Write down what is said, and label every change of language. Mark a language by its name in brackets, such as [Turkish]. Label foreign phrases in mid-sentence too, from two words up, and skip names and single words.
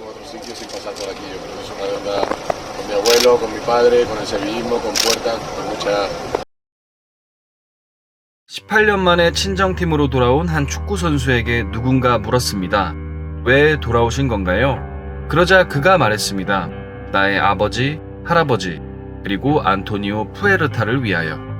[Spanish] sitio sin pasar por aquí. Yo creo que es una deuda con mi abuelo, con mi padre, con el sevillismo, con Puerta, con mucha... [Korean] 18년 만에 친정팀으로 돌아온 한 축구 선수에게 누군가 물었습니다. 왜 돌아오신 건가요? 그러자 그가 말했습니다. 나의 아버지, 할아버지, 그리고 안토니오 푸에르타를 위하여.